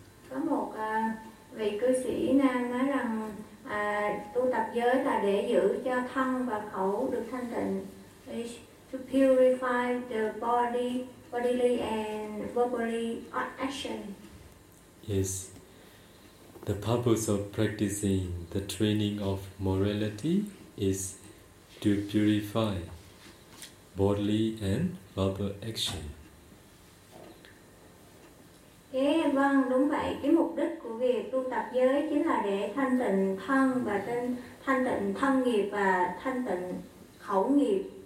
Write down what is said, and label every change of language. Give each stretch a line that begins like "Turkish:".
Vietnamese: Có một vị cư sĩ Nam nói rằng tu tập giới là để giữ cho thân và khẩu được thanh tịnh,
English: to purify the body, bodily and verbally action. Yes. The purpose of practicing the training of morality is to purify bodily and verbal action.
Vietnamese: Vâng, đúng vậy. Cái mục đích của việc tu tập giới chính là để thanh tịnh thân và thanh tịnh thân nghiệp và thanh tịnh khẩu nghiệp.